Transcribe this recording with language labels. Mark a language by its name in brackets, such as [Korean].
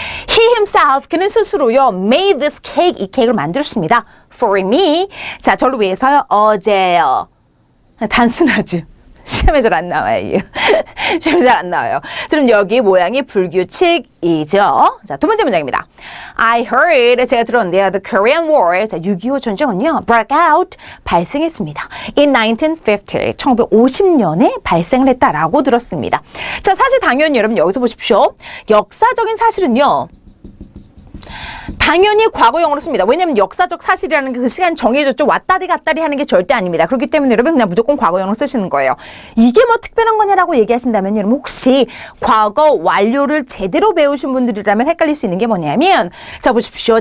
[English] He himself, [Korean] 그는 스스로요, [English] made this cake, [Korean] 이 케이크를 만들었습니다. [English] For me. [Korean] 자, 저를 위해서요, 어제요. 단순하죠. 시험에 잘 안 나와요. 시험에 잘 안 나와요. 그럼 여기 모양이 불규칙이죠. 자, 두 번째 문장입니다. [English] I heard, [Korean] 제가 들었는데요. [English] The Korean War, [Korean] 자, 6.25 전쟁은요, [English] broke out, [Korean] 발생했습니다. [English] In 1950, [Korean] 1950년에 발생을 했다라고 들었습니다. 자, 사실 당연히 여러분 여기서 보십시오. 역사적인 사실은요, 당연히 과거형으로 씁니다. 왜냐하면 역사적 사실이라는 게 그 시간 정해졌죠. 왔다리 갔다리 하는 게 절대 아닙니다. 그렇기 때문에 여러분 그냥 무조건 과거형으로 쓰시는 거예요. 이게 뭐 특별한 거냐라고 얘기하신다면 여러분 혹시 과거 완료를 제대로 배우신 분들이라면 헷갈릴 수 있는 게 뭐냐면 자 보십시오.